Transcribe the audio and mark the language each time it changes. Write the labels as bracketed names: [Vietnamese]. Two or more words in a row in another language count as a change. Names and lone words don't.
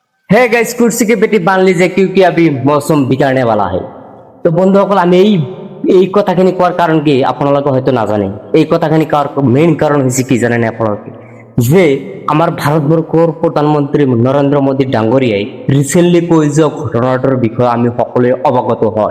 [Hindi] है गाइस कुर्सी के बेटी बांध लीजिए क्योंकि अभी मौसम बिगड़ने वाला है। [Assamese] তো বন্ধুসকল আমি এই কথাখিনি কোৱাৰ কাৰণ কি আপোনালোকে হয়তো নাজানে। এই কথাখিনি কোৱাৰ মেইন কাৰণ হৈছে কি জানেনে আপোনালোকে, যে আমাৰ ভাৰতবৰ্ষৰ প্ৰধানমন্ত্ৰী নৰেন্দ্ৰ মোদী ডাঙৰীয়াই ৰিচেণ্টলি কৈ যোৱা ঘটনাটোৰ বিষয়ে আমি সকলোৱে অৱগত হয়।